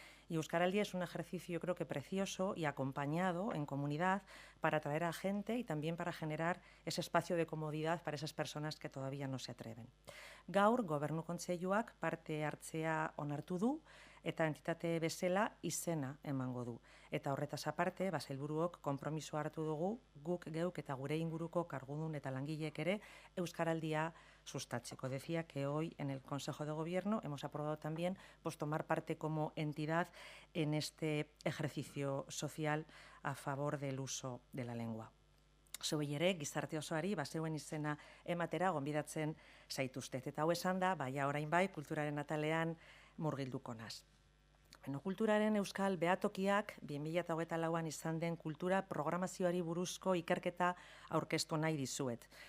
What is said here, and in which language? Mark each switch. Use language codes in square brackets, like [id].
[es] Y Euskaraldia es un ejercicio, yo creo que precioso y acompañado en comunidad para atraer a gente y también para generar ese espacio de comodidad para esas personas que todavía no se atreven. [eu] Gaur, Gobernu Kontseiluak parte hartzea onartu du eta entitate bezala izena emango du. Eta horretaz aparte, sailburuok konpromiso hartu dugu, guk geuk eta gure inguruko kargudun eta langileek ere Euskaraldia sustatzeko. [es] Decía que hoy en el Consejo de Gobierno hemos aprobado también tomar parte como entidad en este ejercicio social a favor del uso de la lengua. [eu] Zuei ere, gizarte osoari, zeuen izena ematera gonbidatzen zaituztet. Eta hau esan da, orain bai, kulturaren atalean murgilduko naz. Kulturaren euskal behatokiak 2024an izan den kultura programazioari buruzko ikerketa aurkeztu nahi dizuet.